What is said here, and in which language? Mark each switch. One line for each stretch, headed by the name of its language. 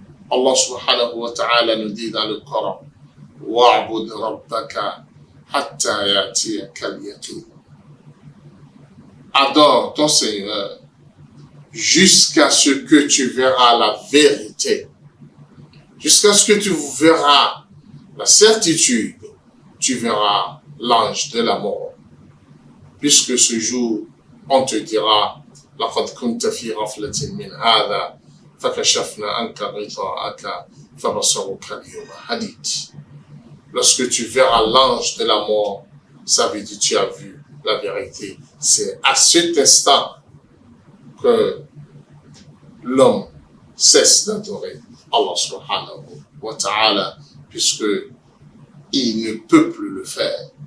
French: Allah subhanahu wa ta'ala nous dit dans le Coran,
Arabic: wa'bud rabbaka hatta ya'tiyaka al-yaqin.
French: Adore ton Seigneur jusqu'à ce que tu verras la vérité, jusqu'à ce que tu verras la certitude, tu verras l'ange de la mort. Puisque ce jour, on te dira,
Arabic: لقد كنت في غفلة من هذا فكشفنا عنك غطاءك فبصرك اليوم حديد.
French: Lorsque tu verras l'ange de la mort, ça veut dire tu as vu la vérité. C'est à cet instant que l'homme cesse d'adorer Allah subhanahu wa ta'ala, puisque il ne peut plus le faire.